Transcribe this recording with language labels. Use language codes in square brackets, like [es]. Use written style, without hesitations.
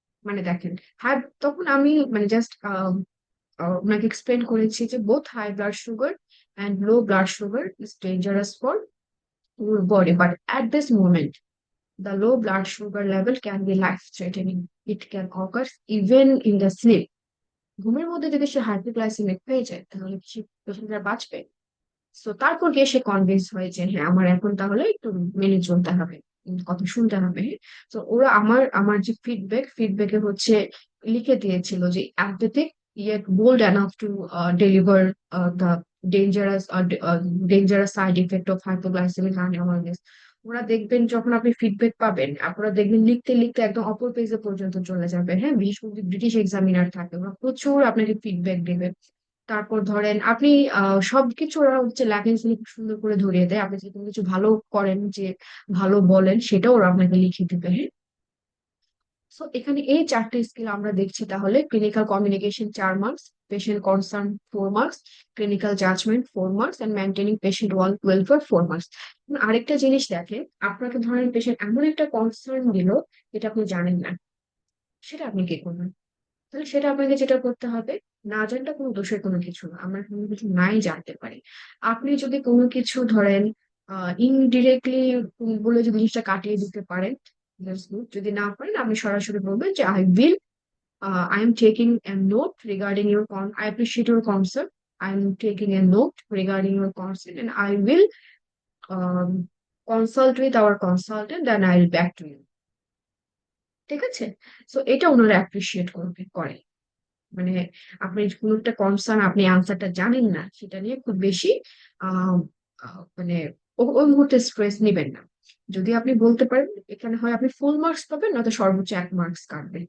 [bn] মানে দেখেন, হাই, তখন আমি মানে জাস্ট ওনাকে এক্সপ্লেন করেছি যে [en] Both high blood sugar and low blood sugar is dangerous for your body, but at this moment the low blood sugar level can be life threatening. It can occur even in the sleep. [bn] ঘুমের মধ্যে যদি সে hypoglycemic হয়ে যায় তাহলে কি সে পেশেন্টরা বাঁচবে? তো তারপর গিয়ে সে কনভিন্স হয় যে হ্যাঁ আমার এখন তাহলে একটু মেনে চলতে হবে, কথা শুনতে হবে। তো ওরা আমার আমার যে ফিডব্যাকে হচ্ছে লিখে দিয়েছিল যে অ্যাপথেটিক [en] yet bold enough to deliver the dangerous dangerous side effect of hypoglycemic unawareness. [bn] ওরা দেখবেন যখন আপনি ফিডব্যাক পাবেন, আপনারা দেখবেন লিখতে লিখতে একদম অপর পেজে পর্যন্ত চলে যাবে। হ্যাঁ, বিশেষ করে যদি ব্রিটিশ এক্সামিনার থাকে, ওরা প্রচুর আপনাকে ফিডব্যাক দেবে। তারপর ধরেন আপনি সবকিছু ওরা হচ্ছে ল্যাকিংস খুব সুন্দর করে ধরিয়ে দেয়। আপনি যদি কোনো কিছু ভালো করেন, যে ভালো বলেন, সেটাও ওরা আপনাকে লিখে দিবে। হ্যাঁ, সো এখানে এই চারটে স্কিল আমরা দেখছি। তাহলে clinical communication 4 marks, patient concern 4 marks, clinical judgement 4 marks, and maintaining patient welfare 4 marks. আরেকটা জিনিস দেখেন, আপনাকে ধরেন পেশেন্ট এমন একটা কনসার্ন দিল যেটা আপনি জানেন না, সেটা আপনি কি করবেন? তাহলে সেটা আপনাকে যেটা করতে হবে, না জানটা কোনো দোষের কোনো কিছু না, আমরা কোনো কিছু নাই জানতে পারি। আপনি যদি কোনো কিছু ধরেন ইনডিরেক্টলি বলে যদি জিনিসটা কাটিয়ে দিতে পারেন, [en] that's good. [bn] যদি না পারেন, আপনি সরাসরি বলবেন যে [en] I am taking a note regarding your I appreciate your concern. I am taking a note regarding your concern, and I will um, consult with our consultant, and I'll back to you. [bn] ঠিক আছে? So এটা ওনারা appreciate করে। মানে আপনি কোনো একটা concern, আপনি আনসারটা জানেন না, সেটা নিয়ে খুব বেশি আহ মানে ওই মুহূর্তে স্ট্রেস নেবেন না। যদি আপনি বলতে পারেন, এখানে হয় আপনি ফুল মার্কস পাবেন, নয়তো সর্বোচ্চ 1 মার্কস কাটবেন।